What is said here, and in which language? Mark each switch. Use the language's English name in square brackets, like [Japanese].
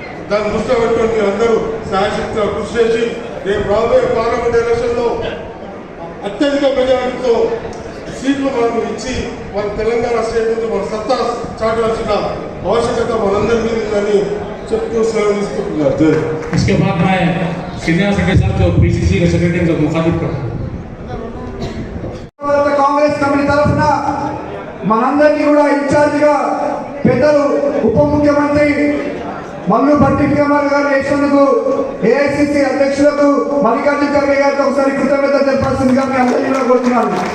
[Telugu] దాన్ని దృష్టిలో పెట్టుకొని మీరు అందరూ శాయశక్తిగా కృషి చేసి రేపు రాబోయే పార్లమెంట్ ఎలక్షన్లో అత్యధిక మెజారిటీతో సీట్లు మనకు ఇచ్చి మన తెలంగాణ స్టేట్ నుంచి మన సత్తా చాటాల్సిన आवश्यकता मనందరి మీద ఉందని చెప్తూ సెలవు తీసుకుంటున్నారు. [Hindi] इसके बाद मैं सीनियर सेक्रेटरी साहब जो पीसीसी के सेक्रेटरी को मुखातिब करता [Telugu] కాంగ్రెస్ కమిటీ తరఫున మనందరికీ కూడా ఇన్ఛార్జిగా పెద్దలు ఉప ముఖ్యమంత్రి మల్లుపట్టి విక్రమార్క గారు చేసినందుకు ఏఐసిసి అధ్యక్షులకు మల్లికార్జున ఖర్గే గారికి ఒకసారి కృతజ్ఞత తెలపాల్సిందిగా మీ అందరినీ కూడా కోరుతున్నాను.